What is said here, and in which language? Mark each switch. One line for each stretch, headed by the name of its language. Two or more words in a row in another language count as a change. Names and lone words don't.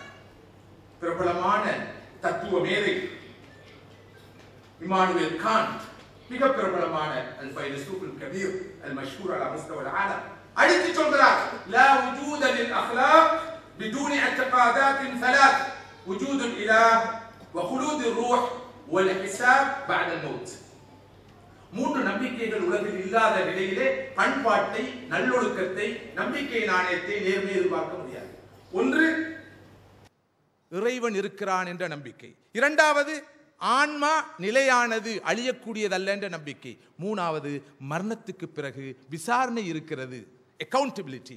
Tamil: பிரபலமான தத்துவ மேதை இமானுவேல் காண்ட், மிக பிரபலமான
Arabic: الفيلسوف الكبير المشهور على مستوى العالم,
Tamil: அடித்து சொல்கிறார்,
Arabic: لا وجود للأخلاق بدون اعتقادات ثلاث وجود الاله وخلود الروح والحساب بعد الموت.
Tamil: மூன்று நம்பிக்கைகள் உலகில் இல்லாத நிலையிலே பண்பாட்டை, நல்லொழுக்கத்தை, நம்பிக்கை, நாணயத்தை, நேர்மையை எதிர்பார்க்க முடியாது. ஒன்று இறைவன் இருக்கிறான் என்ற நம்பிக்கை, இரண்டாவது ஆன்மா நிலையானது, அழியக்கூடியதல்ல என்ற நம்பிக்கை, மூணாவது மரணத்துக்கு பிறகு விசாரணை இருக்கிறது, அக்கவுண்டபிலிட்டி.